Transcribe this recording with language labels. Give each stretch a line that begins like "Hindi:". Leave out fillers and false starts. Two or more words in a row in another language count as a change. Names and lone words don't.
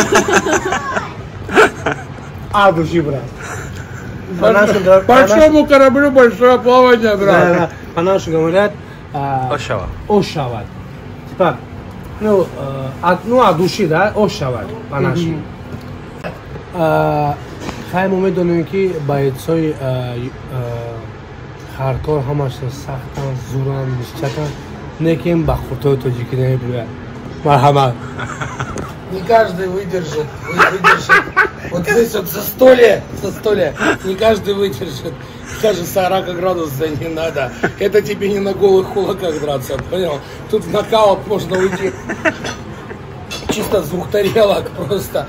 Russian: Души, брат. Большому кораблю большое плавание, брат. Да. По-нашему говорят ошават. Типа, от души, да, ошават по-нашему.
Tajik: Хайм умедоним ки бойцой хардкор ҳамаша сахтан, зуран, нишчатан, не ки ин ба хуртои тоҷикӣ намебиёяд. Марҳамат.
Russian: Не каждый выдержит. Вот здесь вот за столе, не каждый выдержит. Даже 40 градусов не надо. Это тебе не на голых кулаках драться, понял? Тут в нокаут можно уйти. Чисто с 2 тарелок просто.